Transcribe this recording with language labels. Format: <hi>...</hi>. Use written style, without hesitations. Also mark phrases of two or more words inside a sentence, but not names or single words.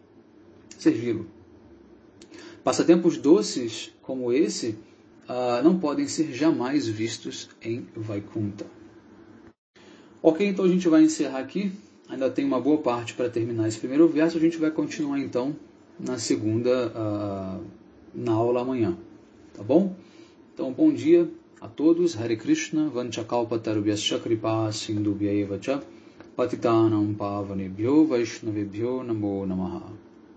<pt>Passatempos doces como esse não podem ser jamais vistos em Vaikunta. Ok, então a gente vai encerrar aqui. Ainda tem uma boa parte para terminar esse primeiro verso. A gente vai continuar então na segunda, na aula amanhã. Tá bom? Então, bom dia a todos.</pt> <sa>हरे कृष्ण वाञ्छाकल्पतरुभ्यश्च कृपा सिन्धुभ्य एवच पतितानाम् पावनेभ्यो वैष्णवेभ्यो नमो नमः.</sa>